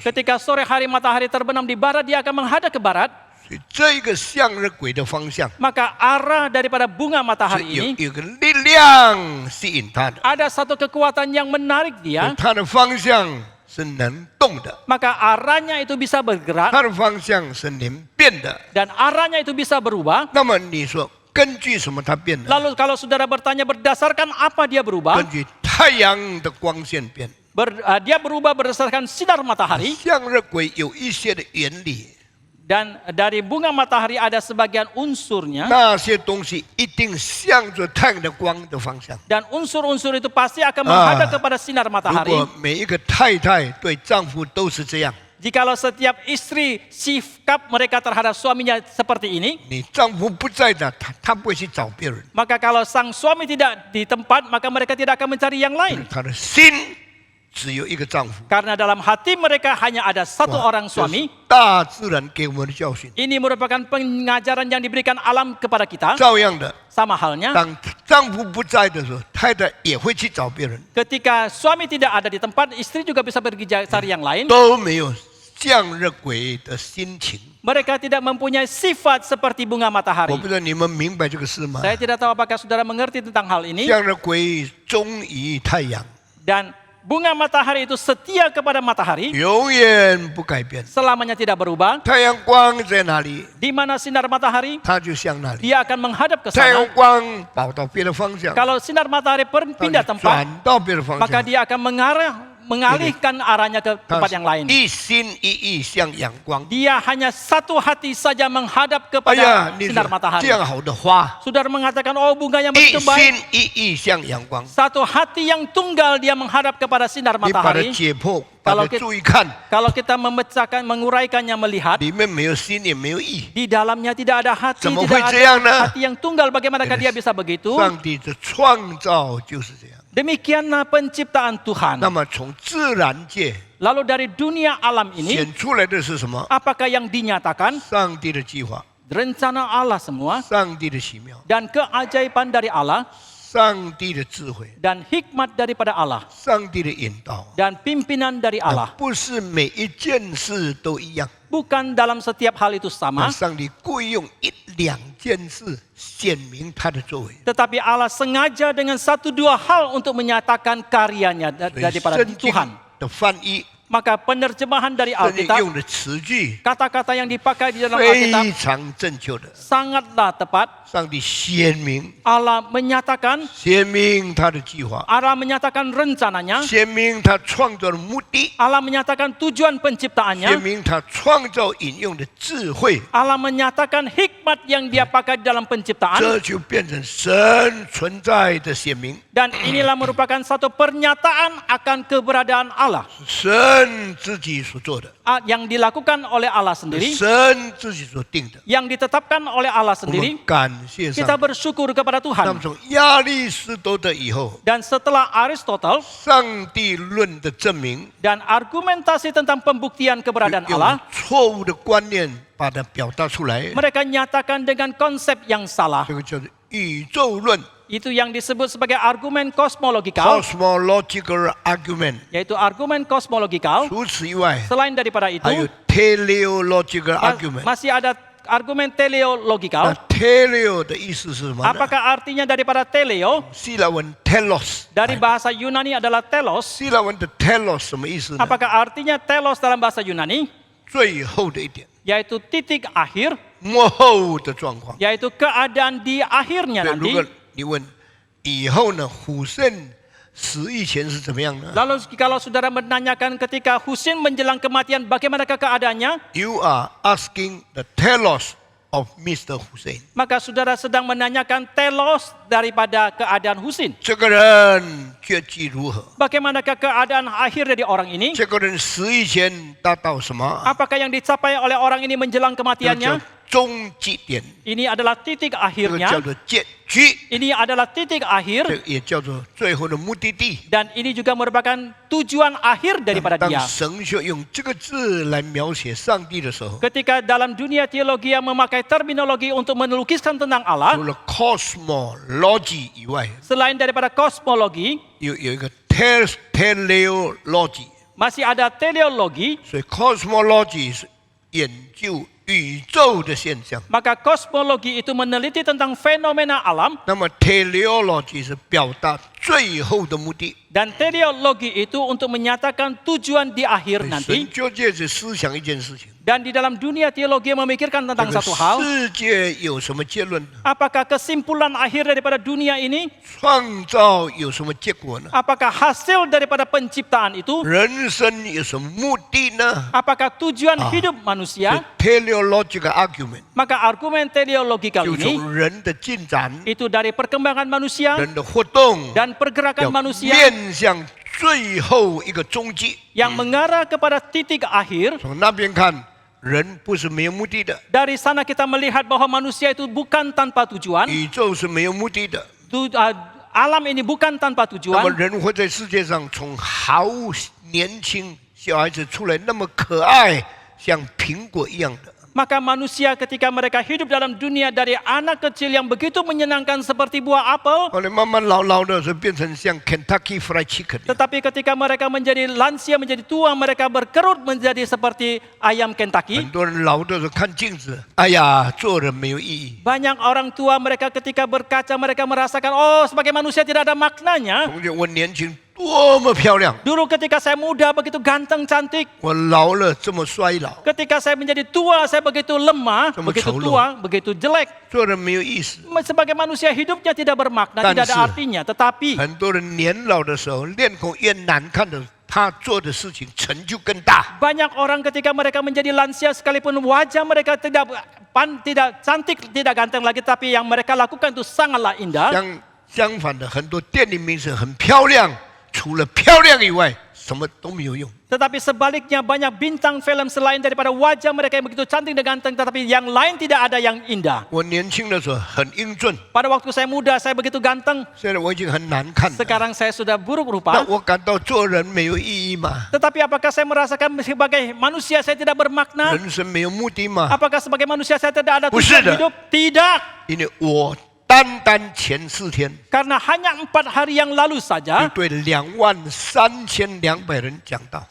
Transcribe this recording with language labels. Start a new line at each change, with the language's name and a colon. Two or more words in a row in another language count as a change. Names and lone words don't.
Indonesian: Ketika sore hari matahari terbenam di barat, dia akan menghadap ke barat.
Chinese: 所以这一个向日葵的方向
Indonesian: Maka arah daripada bunga
Chinese: 是
Indonesian: matahari
Chinese: 有
Indonesian: ini
Chinese: 有个力量吸引它的，
Indonesian: ada satu kekuatan yang menarik dia.
Chinese: 它的方向是能动的，
Indonesian: Maka arahnya itu bisa bergerak
Chinese: 它的方向是能变的。
Indonesian: dan arahnya itu bisa berubah.
Chinese: 那么你说根据什么它变的？
Indonesian: Lalu kalau saudara bertanya berdasarkan apa dia berubah?
Chinese: 根据太阳的光线变。
Indonesian: Dia berubah berdasarkan sinar matahari.
Chinese: 向日葵有一些的原理，
Indonesian: Dan dari bunga matahari ada sebagian unsurnya.
Chinese: 那些东西一定向着太阳的光的方向。
Indonesian: Dan unsur-unsur itu pasti akan menghadap kepada sinar
Chinese: 如
Indonesian: matahari.
Chinese: 果每一个太太对丈夫都是这样，
Indonesian: Jikalau setiap istri sikap mereka terhadap suaminya seperti ini,
Chinese: 你丈夫不在的，他不会去找别人，
Indonesian: maka kalau sang suami tidak di tempat, maka mereka tidak akan mencari yang lain.
Chinese: 他的心只有一个丈夫。
Indonesian: Karena dalam hati mereka hanya ada satu 哇 orang
Chinese: 这是
Indonesian: suami.
Chinese: 大自然给我们的教训。
Indonesian: Ini merupakan pengajaran yang diberikan alam kepada kita.
Chinese: 照样的，
Indonesian: Sama halnya,
Chinese: 当丈夫不在的时候，太太也会去找别人，
Indonesian: ketika suami tidak ada di tempat, istri juga bisa pergi cari yang lain.
Chinese: 都没有向日葵的心情。
Indonesian: Mereka tidak mempunyai sifat seperti bunga
Chinese: 我
Indonesian: matahari.
Chinese: 不知道你们明白这个事吗？
Indonesian: Saya tidak tahu apakah saudara mengerti tentang hal ini.
Chinese: 向日葵忠于太阳，
Indonesian: Dan Bunga matahari itu setia kepada matahari,
Chinese: 永远不改变。
Indonesian: selamanya tidak berubah.
Chinese: 太阳光在哪里，
Indonesian: Di mana sinar matahari,
Chinese: 它就向哪里；
Indonesian: dia akan menghadap ke
Chinese: 太阳
Indonesian: sana.
Chinese: 光跑到别的方向，
Indonesian: Kalau sinar matahari
Chinese: 它
Indonesian: pindah
Chinese: 就
Indonesian: tempat,
Chinese: 转到别的方
Indonesian: maka
Chinese: 向。
Indonesian: dia akan mengalihkan arahnya ke
Chinese: 它
Indonesian: tempat yang lain.
Chinese: 一心一意向阳光。
Indonesian: Dia hanya satu hati saja menghadap 哎 kepada
Chinese: 呀，你说
Indonesian: sinar matahari.
Chinese: 这样好的花，
Indonesian: Saudara mengatakan, oh bunga yang
Chinese: 一
Indonesian: begitu baik.
Chinese: 心一意向阳光，
Indonesian: Satu hati yang tunggal dia menghadap kepada sinar
Chinese: 你把它
Indonesian: matahari.
Chinese: 解剖，把
Indonesian: Kalau
Chinese: 它
Indonesian: kita-
Chinese: 注意看，
Indonesian: Kalau kita memecahkan, menguraikannya, melihat,
Chinese: 里面没有心，也没有意。
Indonesian: di dalamnya tidak ada hati,
Chinese: 怎么
Indonesian: tidak
Chinese: 会这样呢？
Indonesian: ada hati yang tunggal. Bagaimanakah dia bisa begitu?
Chinese: 上帝的创造就是这样。
Indonesian: Demikianlah penciptaan Tuhan.
Chinese: 那么从自然界
Indonesian: Lalu dari dunia alam ini,
Chinese: 显出来的是什么？
Indonesian: apakah yang dinyatakan?
Chinese: 上帝的计划，
Indonesian: Rencana Allah semua
Chinese: 上帝的奇妙，
Indonesian: dan keajaiban dari Allah
Chinese: 上帝的智慧，
Indonesian: dan hikmat daripada Allah
Chinese: 上帝的引导。
Indonesian: dan pimpinan dari
Chinese: 那
Indonesian: Allah.
Chinese: 不是每一件事都一样，
Indonesian: Bukan dalam setiap hal itu
Chinese: 那
Indonesian: sama,
Chinese: 上帝故意用一两件事显明他的作为。
Indonesian: tetapi Allah sengaja dengan satu dua hal untuk menyatakan karyanya
Chinese: 所以
Indonesian: daripada
Chinese: 圣经
Indonesian: Tuhan.
Chinese: 的翻译，
Indonesian: Maka penerjemahan dari
Chinese: 圣经
Indonesian: Alkitab,
Chinese: 用的词句
Indonesian: kata-kata yang dipakai di dalam Alkitab
Chinese: 非常正确的。
Indonesian: sangatlah tepat.
Chinese: 上帝显明，
Indonesian: Allah menyatakan,
Chinese: 显明他的计划，
Indonesian: Allah menyatakan rencananya,
Chinese: 显明他创造的目的，
Indonesian: Allah menyatakan tujuan
Chinese: 显
Indonesian: penciptaannya,
Chinese: 明他创造引用的智慧，
Indonesian: Allah menyatakan hikmat yang dia pakai di dalam penciptaan.
Chinese: 这就变成神存在的显明，
Indonesian: Dan inilah merupakan satu pernyataan akan keberadaan Allah
Chinese: 神自己所做的，
Indonesian: yang dilakukan oleh Allah sendiri,
Chinese: 神自己所定的。
Indonesian: yang ditetapkan oleh Allah
Chinese: 我们
Indonesian: sendiri.
Chinese: 感谢上
Indonesian: Kita
Chinese: 帝。
Indonesian: bersyukur kepada
Chinese: 那
Indonesian: Tuhan.
Chinese: 么从亚里士多德以后，
Indonesian: Dan setelah Aristotle
Chinese: 上帝论的证明，
Indonesian: dan argumentasi tentang pembuktian keberadaan
Chinese: 用
Indonesian: Allah,
Chinese: 错误的观念把它表达出来，
Indonesian: mereka nyatakan dengan konsep yang salah.
Chinese: 这个叫做宇宙论
Indonesian: Itu yang disebut sebagai argumen kosmologikal,
English: （cosmological argument）。
Indonesian: yaitu argumen kosmologikal.
Chinese: 除此以外，
Indonesian: Selain daripada
Chinese: 还有
Indonesian: itu,
English: teleological argument。
Indonesian: masih ada argumen
Chinese: 那
Indonesian: teleologikal.
Chinese: teleo 的意思是什么呢？
Indonesian: Apakah artinya daripada teleo?
Chinese: 希腊文 telos。
Indonesian: Dari bahasa Yunani adalah telos.
Chinese: 希腊文的 telos 什么意思呢？
Indonesian: Apakah artinya telos dalam bahasa Yunani?
Chinese: 最后的一点，
Indonesian: Yaitu titik akhir,
Chinese: 末后的状况。
Indonesian: yaitu keadaan di akhirnya
Chinese: 对，如果
Indonesian: nanti.
Chinese: 你问以后呢，虎圣死以前是怎么样呢
Indonesian: Lalu kalau saudara menanyakan ketika Husin menjelang kematian, bagaimanakah keadaannya?
English: ？You are asking the telos of Mr. Hussein。
Indonesian: Maka saudara sedang menanyakan telos daripada keadaan Husin.
Chinese: 这个人结局如何？
Indonesian: Bagaimanakah keadaan akhir dari orang ini?
Chinese: 这个人死以前达到什么？
Indonesian: Apakah yang dicapai oleh orang ini menjelang
Chinese: 这个叫
Indonesian: kematiannya?
Chinese: 终极点，
Indonesian: Ini adalah titik
Chinese: 这个叫
Indonesian: akhirnya.
Chinese: 做结局，
Indonesian: Ini adalah titik
Chinese: 这
Indonesian: akhir.
Chinese: 个也叫做最后的目的地。
Indonesian: Dan ini juga merupakan tujuan akhir daripada
Chinese: 当
Indonesian: dia.
Chinese: 神学用这个字来描写上帝的时候，
Indonesian: Ketika dalam dunia teologi yang memakai terminologi untuk melukiskan tentang Allah,
Chinese: 除了 cosmology 以外，
Indonesian: selain daripada kosmologi,
Chinese: 有一个 teleology。
Indonesian: masih ada teleologi.
Chinese: 所以 cosmology 是研究宇宙的现象，
Indonesian: Maka kosmologi itu meneliti tentang fenomena alam,
Chinese: 那么 teleology 是表达最后的目的。
Indonesian: dan teleologi itu untuk menyatakan tujuan di akhir
Chinese: 神
Indonesian: nanti.
Chinese: 就借着思想一件事情，
Indonesian: Dan di dalam dunia teologi memikirkan
Chinese: 这
Indonesian: tentang
Chinese: 个
Indonesian: satu hal,
Chinese: 世界有什么结论呢？
Indonesian: apakah kesimpulan akhir daripada dunia ini,
Chinese: 创造有什么结果呢？
Indonesian: apakah hasil daripada penciptaan itu,
Chinese: 人生有什么目的呢？
Indonesian: apakah tujuan hidup
Chinese: 这
Indonesian: manusia?
English: teleological argument
Indonesian: Maka argumen teleologikal
Chinese: 就
Indonesian: ini
Chinese: 从人的进展、
Indonesian: itu dari perkembangan manusia
Chinese: 人的活动，
Indonesian: dan
Chinese: 要
Indonesian: pergerakan manusia
Chinese: 面向最后一个终极。
Indonesian: yang mengarah kepada titik akhir.
Chinese: 从那边看，人不是没有目的的，
Indonesian: Dari sana kita melihat bahwa manusia itu bukan tanpa tujuan.
Chinese: 宇宙是没有目的的。
Indonesian: Alam ini bukan tanpa
Chinese: 那么
Indonesian: tujuan.
Chinese: 人会在世界上从好年轻小孩子出来那么可爱，像苹果一样的。
Indonesian: Maka manusia ketika mereka hidup dalam dunia dari anak kecil yang begitu menyenangkan seperti buah apel,
Chinese: 后来慢慢老的时候变成像 Kentucky Fried Chicken。
Indonesian: tetapi ketika mereka menjadi lansia, menjadi tua, mereka berkerut menjadi seperti ayam
Chinese: 很
Indonesian: Kentucky.
Chinese: 多人老的时候看镜子，哎呀，做人没有意义。
Indonesian: Banyak orang tua mereka ketika berkaca mereka merasakan, oh sebagai manusia tidak ada maknanya.
Chinese: 同学，我年轻多么漂亮！
Indonesian: Dulu ketika saya muda begitu ganteng cantik.
Chinese: 我老了这么衰老，
Indonesian: Ketika saya menjadi tua saya begitu lemah, Cuma begitu colo. tua, begitu jelek.
Chinese: 做人没有意思。
Indonesian: Sebagai manusia hidupnya tidak bermakna, tidak ada Tansi. artinya. Tetapi
Chinese: 很多人年老的时候，脸孔越难看的，他做的事情成就更大。
Indonesian: banyak orang ketika mereka menjadi lansia sekalipun wajah mereka tidak cantik, tidak ganteng lagi, tapi yang mereka lakukan itu sangatlah indah.
Chinese: 相反的，很多电影明星很漂亮，除了漂亮以外，什么都没有用。
Indonesian: Tetapi sebaliknya banyak bintang film selain daripada wajah mereka yang begitu cantik dan ganteng, tetapi yang lain tidak ada yang indah.
Chinese: 我年轻的时候很英俊，
Indonesian: Pada waktu saya muda saya begitu ganteng,
Chinese: 现在我已经很难看了。
Indonesian: sekarang saya sudah buruk
Chinese: 那
Indonesian: rupa.
Chinese: 我感到做人没有意义吗？
Indonesian: Tetapi apakah saya merasakan sebagai manusia saya tidak bermakna?
Chinese: 人生没有目的吗？
Indonesian: Apakah sebagai manusia saya tidak ada Bukan. tujuan hidup? Tidak.
Chinese: 因为我单单前4天，
Indonesian: Karena hanya 4 hari yang lalu
Chinese: 就
Indonesian: saja,
Chinese: 对23200人讲道。